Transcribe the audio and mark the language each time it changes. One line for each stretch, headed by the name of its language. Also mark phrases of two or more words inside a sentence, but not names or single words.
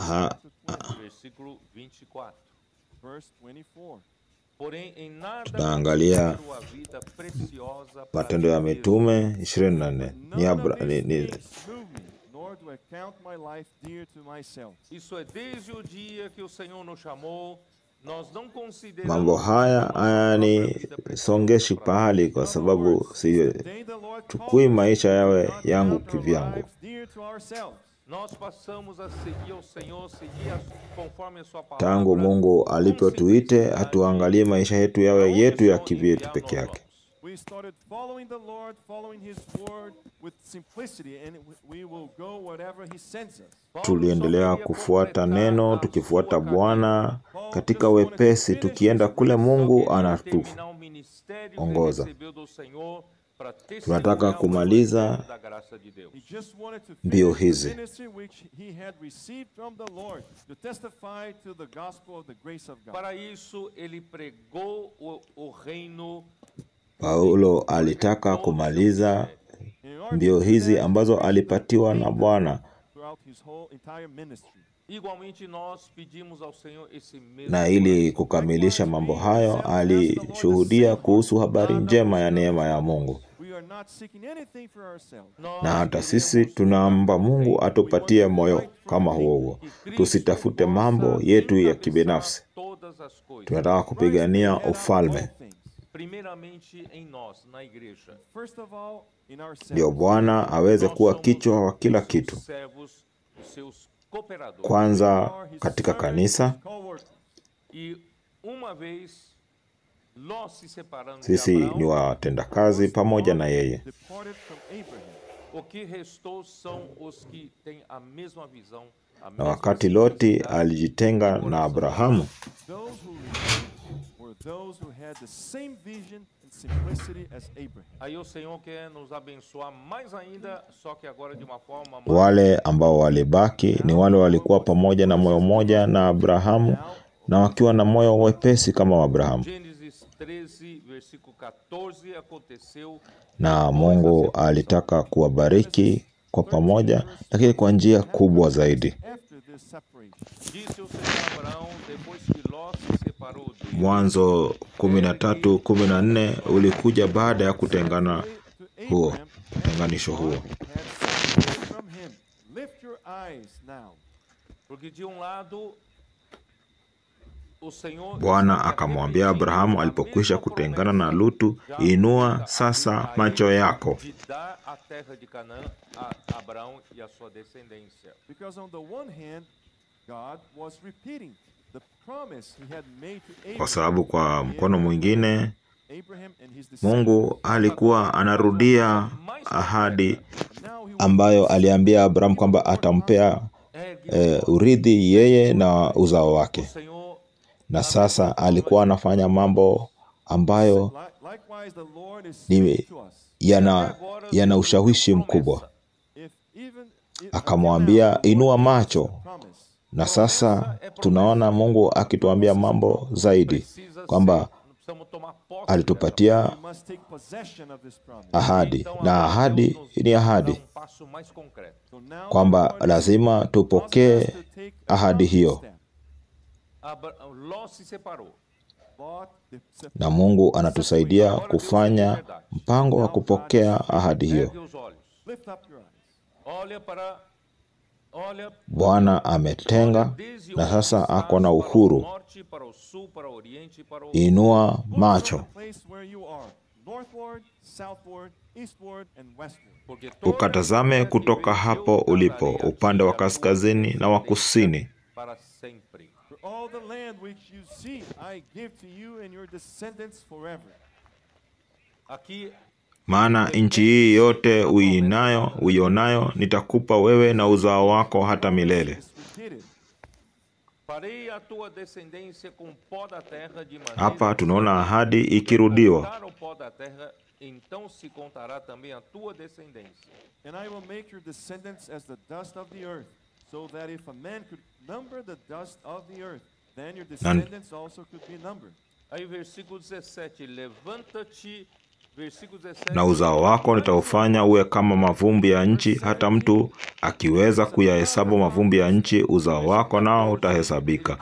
English: ha- chapter 20,
Portuguese: versículo 24.
English: verse 24.
Portuguese: Porém, em nada
Swahili: Tutaangalia
Portuguese: considero a vida preciosa para
Swahili: Matendo ya
Portuguese: mim mesmo.
Swahili: Mitume 24.
English: None of these things move me, nor do I count my life dear to myself.
Portuguese: Isso é desde o dia que o Senhor nos chamou, nós não consideramos
Swahili: Mambo haya
Portuguese: a nossa própria vida
Swahili: songeshi
Portuguese: preciosa para
Swahili: pahali, kwa sababu si chukui maisha yawe yangu kivyangu.
Portuguese: nós passamos a seguir ao Senhor, seguir conforme a sua palavra.
Swahili: Tangu Mungu alipotuite, hatuangalie maisha yetu yawe yetu ya kivyetu peke yake.
English: We started following the Lord, following His word with simplicity, and we will go wherever He sends us.
Swahili: Tuliendelea kufuata neno, tukifuata Bwana katika wepesi, tukienda kule Mungu anatuongoza. Tunataka kumaliza
English: He just wanted to
Swahili: mbio
English: finish the
Swahili: hizi.
English: ministry which he had received from the Lord to testify to the gospel of the grace of God.
Portuguese: Para isso, ele pregou o reino
Swahili: Paulo alitaka kumaliza mbio hizi ambazo alipatiwa na Bwana,
English: throughout his whole entire ministry.
Portuguese: Igualmente nós pedimos ao Senhor esse mesmo
Swahili: na ili kukamilisha mambo hayo alishuhudia kuhusu habari njema ya neema ya Mungu.
English: We are not seeking anything for ourselves.
Swahili: Na hata sisi tunaomba Mungu atupatie moyo kama huo. Tusitafute mambo yetu ya kibinafsi.
Portuguese: todas as coisas,
Swahili: Tunataka kupigania ufalme.
Portuguese: primeiramente em nós, na igreja.
English: First of all, in ourselves.
Swahili: Ndio Bwana aweze kuwa kichwa wa kila kitu.
Portuguese: Servos, os seus cooperadores.
Swahili: Kwanza katika kanisa,
English: Co-workers.
Portuguese: E uma vez Ló se separando de
Swahili: sisi ni
Portuguese: Abraão,
Swahili: watendakazi pamoja na yeye.
English: Departed from Abraham.
Portuguese: o que restou são os que têm a mesma visão, a
Swahili: Na
Portuguese: mesma
Swahili: wakati Loti
Portuguese: simplicidade.
Swahili: alijitenga na Abrahamu,
English: Those who remained were those who had the same vision and simplicity as Abraham.
Portuguese: Aí o Senhor quer nos abençoar mais ainda, só que agora de uma forma mais
Swahili: wale ambao walibaki ni wale walikuwa pamoja na moyo mmoja na Abrahamu na wakiwa na moyo wepesi kama wa Abrahamu.
Portuguese: Gênesis 13, versículo 14, aconteceu
Swahili: Na Mungu alitaka kuwabariki kwa pamoja, lakini kwa njia kubwa zaidi.
English: After this separation,
Portuguese: Disse o Senhor a Abraão, depois que Ló se separou dele,
Swahili: Mwanzo 13:14 ulikuja baada ya kutengana huo, kutenganisho huo.
English: had separated from him. Lift your eyes now.
Portuguese: porque de lado o Senhor
Swahili: Bwana akamwambia Abrahamu alipokwisha kutengana na Lutu, inua sasa macho yako.
Portuguese: de dar a terra de Canaã a Abraão e a sua descendência.
English: Because on the one hand, God was repeating the promise he had made to
Swahili: Kwa
English: Abraham.
Swahili: sababu kwa mkono mwingine
English: Abraham and his descendants.
Swahili: Mungu alikuwa anarudia ahadi
English: And now he was
Swahili: ambayo aliambia Abrahamu kwamba atampea urithi yeye na uzao
Portuguese: O
Swahili: wake.
Portuguese: Senhor
Swahili: Na sasa alikuwa anafanya mambo ambayo
English: likewise the Lord is
Swahili: ni
English: saying to us.
Swahili: yana ushawishi mkubwa.
English: If even
Swahili: Akamwambia inua macho,
English: promise,
Swahili: na sasa tunaona Mungu akituambia mambo zaidi
Portuguese: precisa
Swahili: kwamba
Portuguese: ser, precisamos tomar posse
Swahili: alitupatia
English: we must take possession of this promise.
Swahili: ahadi,
Portuguese: Então,
Swahili: na
Portuguese: agora
Swahili: ahadi
Portuguese: Deus nos
Swahili: ni
Portuguese: dá
Swahili: ahadi,
Portuguese: passo mais concreto.
English: So now
Swahili: kwamba
English: the Lord is
Swahili: lazima
English: asking us
Swahili: tupokee
English: to take a
Swahili: ahadi
English: concrete
Swahili: hiyo.
English: step.
Portuguese: Ló se separou.
English: Lot, the
Swahili: Na Mungu anatusaidia kufanya mpango wa kupokea ahadi hiyo.
Portuguese: Ergue os olhos.
English: lift up your eyes.
Portuguese: Olha
Swahili: Bwana ametenga
Portuguese: desde
Swahili: na
Portuguese: onde
Swahili: sasa
Portuguese: estás
Swahili: ako na
Portuguese: para o
Swahili: uhuru.
Portuguese: norte, para o sul, para o oriente, para o
Swahili: Inua
English: Look from
Swahili: macho,
English: the place where you are, northward, southward, eastward, and westward.
Portuguese: porque toda
Swahili: ukatazame
Portuguese: terra que
Swahili: kutoka
Portuguese: veio
Swahili: hapo
Portuguese: eu
Swahili: ulipo,
Portuguese: darei a
Swahili: upande
Portuguese: ti
Swahili: wa
Portuguese: a tua
Swahili: kaskazini na wa kusini.
Portuguese: para sempre.
English: For all the land which you see, I give to you and your descendants forever.
Portuguese: Aqui
Swahili: Maana nchi hii yote uionayo nitakupa wewe na uzao wako hata milele.
English: It's repeated.
Portuguese: farei a tua descendência com o pó da terra de maneira
Swahili: Hapa
Portuguese: que
Swahili: tunaona
Portuguese: se
Swahili: ahadi ikirudiwa.
Portuguese: contar o pó da terra, então se contará também a tua descendência.
English: And I will make your descendants as the dust of the earth, so that if a man could number the dust of the earth, then your descendants also could be numbered.
Portuguese: Aí versículo 17, levanta-te, versículo 17.
Swahili: Na uzao wako nitaufanya uwe kama mavumbi ya nchi, hata mtu akiweza kuyahesabu mavumbi ya nchi, uzao wako nao utahesabika.